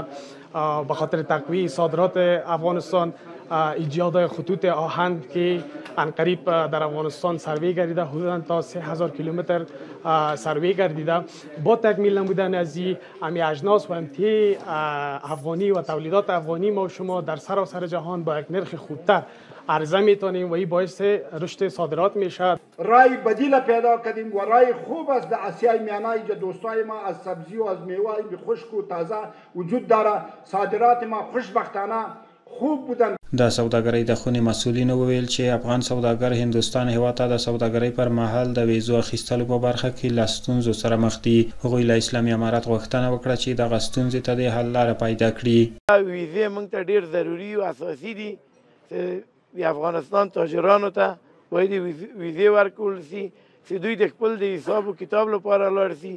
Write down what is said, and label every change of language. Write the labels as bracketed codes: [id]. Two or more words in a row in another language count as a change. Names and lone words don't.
[fa] به خاطر تقویت صادرات افغانستان ایجاد خطوط آهن که عنقریب در افغانستان سروی گردیده حدوداً تا 3000 کیلومتر سروی گردیده با تکمیل نمودن از امی اجناس و امتی افغانی و تولیدات افغانی ما شما در سراسر جهان با یک نرخ خوبتر عرضه میتونیم و این باعث رشد صادرات میشه. رای بدیل پیدا کردیم و رای خوب است در آسیای میانه اینجا دوستای ما از سبزی و از میوه خشک و تازه وجود داره. صادرات ما خوشبختانه خوب بودن. [ps] د سوداګرۍ د خونې مسؤلینو وویل چې افغان سوداګر هندوستان هیواد ته د سوداګرۍ پر مهال د ویزو اخیستلو په برخه کې له ستونزو سره مخ دي. هغوی له اسلامي امارت غوښتنه وکړه چې دغه ستونزې ته د حل لاره پیدا کړي. ویزې موږ ته ډېر ضروري او اساسي دي چې د افغانستان تاجرانو ته باید ویزې ورکول سي چې دوی د خپل د حساب و کتاب لپاره لاړ سي.